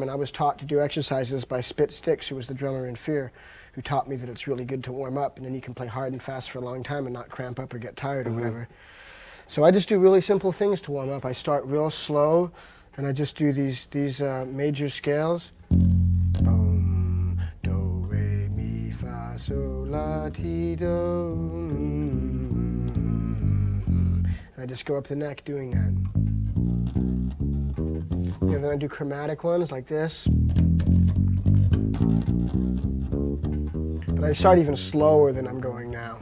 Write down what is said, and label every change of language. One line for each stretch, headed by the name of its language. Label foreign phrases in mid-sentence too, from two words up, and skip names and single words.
English: And I was taught to do exercises by Spit Sticks, who was the drummer in Fear, who taught me that it's really good to warm up, and then you can play hard and fast for a long time and not cramp up or get tired or whatever. So I just do really simple things to warm up. I start real slow, and I just do these major scales. Do, re, mi, fa, sol, la, ti, do. And I just go up the neck doing that. And then I do chromatic ones like this. But I start even slower than I'm going now.